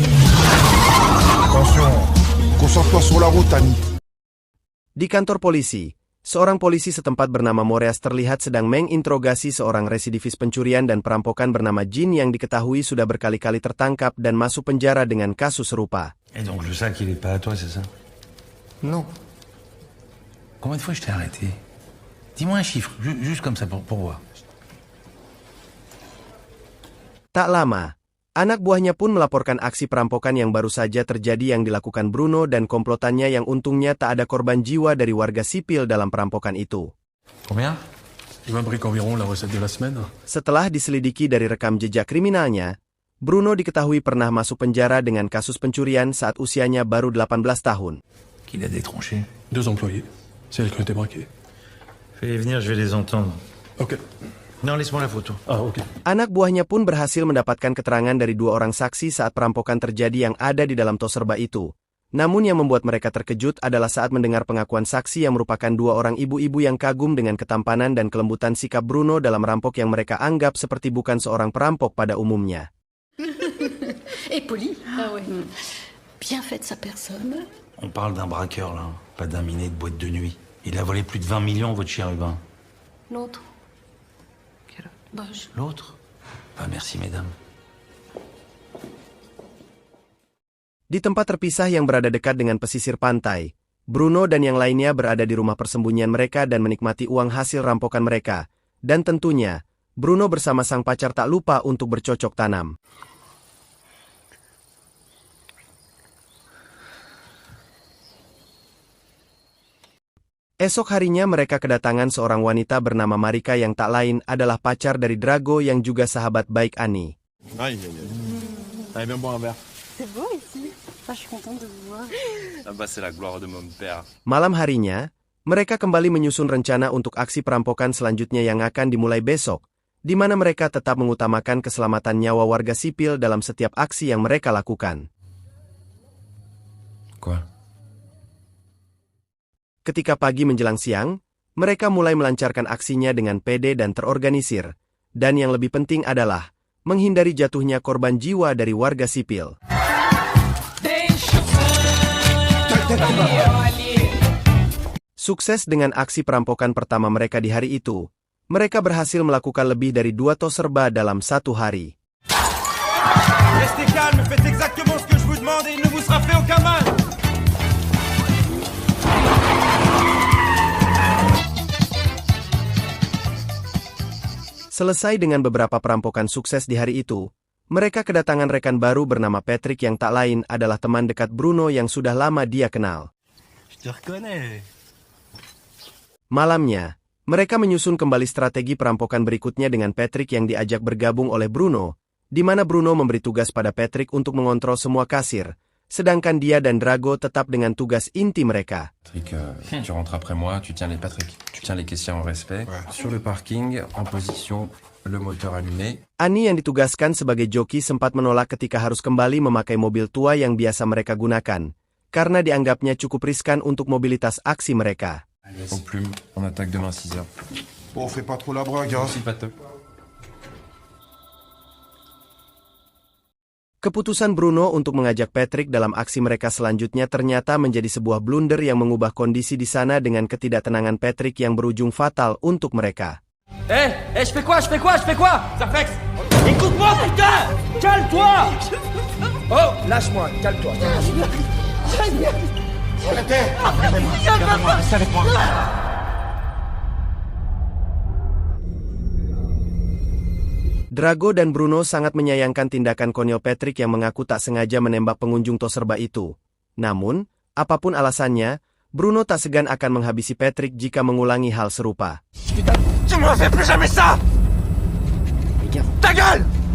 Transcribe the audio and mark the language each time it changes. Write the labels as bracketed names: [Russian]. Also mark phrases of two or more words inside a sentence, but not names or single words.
[Indonesian] Di kantor polisi, seorang polisi setempat bernama Moreas terlihat sedang menginterogasi seorang residivis pencurian dan perampokan bernama Jin yang diketahui sudah berkali-kali tertangkap dan masuk penjara dengan kasus serupa. [French] Et donc le sac, il est pas à toi, c'est ça? Non. Combien de fois je t'ai arrêté? Dis-moi un chiffre, juste comme ça pour voir. [Indonesian] Tak lama, anak buahnya pun melaporkan aksi perampokan yang baru saja terjadi yang dilakukan Bruno dan komplotannya yang untungnya tak ada korban jiwa dari warga sipil dalam perampokan itu. [French] Combien? Il m'imbrique environ la recette de la semaine. [Indonesian] Setelah diselidiki dari rekam jejak kriminalnya, Bruno diketahui pernah masuk penjara dengan kasus pencurian saat usianya baru 18 tahun. [French] Qui l'a détronché? 2 employés. C'est elle qui ont été braqués. Fais-les venir, je vais les entendre. Ok. Non, laisse-moi la photo. Ah, ok. [Indonesian] Anak buahnya pun berhasil mendapatkan keterangan dari dua orang saksi saat perampokan terjadi yang ada di dalam toko serba itu. Namun yang membuat mereka terkejut adalah saat mendengar pengakuan saksi yang merupakan dua orang ibu-ibu yang kagum dengan ketampanan dan kelembutan sikap Bruno dalam merampok yang mereka anggap seperti bukan seorang perampok pada umumnya. [French] Et poli. Ah ouais. Bien faite sa personne. On parle d'un braqueur, là, pas d'un minet de boîte de nuit. Il a volé plus de 20 millions, votre chérubin. L'autre. Quel autre? Bosch. L'autre? Pas merci, mesdames. [Indonesian] Di tempat terpisah yang berada dekat dengan pesisir pantai, Bruno dan yang lainnya berada di rumah persembunyian mereka dan menikmati uang hasil rampokan mereka. Dan tentunya, Bruno bersama sang pacar tak lupa untuk bercocok tanam. Esok harinya mereka kedatangan seorang wanita bernama Marika yang tak lain adalah pacar dari Drago yang juga sahabat baik Ani. [French] Aïe, aïe, aïe. Allez, viens boire un verre. C'est beau ici. Ah, je suis contente de vous voir. Ah bah, c'est la gloire de mon père. [Indonesian] Malam harinya, mereka kembali menyusun rencana untuk aksi perampokan selanjutnya yang akan dimulai besok, di mana mereka tetap mengutamakan keselamatan nyawa warga sipil dalam setiap aksi yang mereka lakukan. [French] Quoi? [Indonesian] Ketika pagi menjelang siang, mereka mulai melancarkan aksinya dengan pede dan terorganisir, dan yang lebih penting adalah menghindari jatuhnya korban jiwa dari warga sipil. Sukses dengan aksi perampokan pertama mereka di hari itu, mereka berhasil melakukan lebih dari 2 toko serba dalam satu hari. [French] Restez calme, faites exactement ce que je vous demande et il ne vous sera fait aucun mal. [Indonesian] Selesai dengan beberapa perampokan sukses di hari itu, mereka kedatangan rekan baru bernama Patrick yang tak lain adalah teman dekat Bruno yang sudah lama dia kenal. Malamnya, mereka menyusun kembali strategi perampokan berikutnya dengan Patrick yang diajak bergabung oleh Bruno, di mana Bruno memberi tugas pada Patrick untuk mengontrol semua kasir, sedangkan dia dan Drago tetap dengan tugas inti mereka. [French] Patrick, tu rentres après moi, tu tiens les caissiers en respect. Ouais. Sur le parking, en position, le moteur allumé. [Indonesian] Ani yang ditugaskan sebagai joki sempat menolak ketika harus kembali memakai mobil tua yang biasa mereka gunakan, karena dianggapnya cukup riskan untuk mobilitas aksi mereka. [French] Au plume, on attaque demain 6h. Bon, fais pas trop la brague, hein. Aussi pas top. [Indonesian] Keputusan Bruno untuk mengajak Patrick dalam aksi mereka selanjutnya ternyata menjadi sebuah blunder yang mengubah kondisi di sana dengan ketidaktenangan Patrick yang berujung fatal untuk mereka. [French] Je fais quoi? Zarfex, écoute-moi, putain! Calme-toi! Oh, lâche-moi, calme-toi. Arrêtez! Regardez-moi, restez avec moi. [Indonesian] Drago dan Bruno sangat menyayangkan tindakan konyol Patrick yang mengaku tak sengaja menembak pengunjung Toserba itu. Namun, apapun alasannya, Bruno tak segan akan menghabisi Patrick jika mengulangi hal serupa. [French] Putain, tu me refais plus jamais ça! Ta gueule!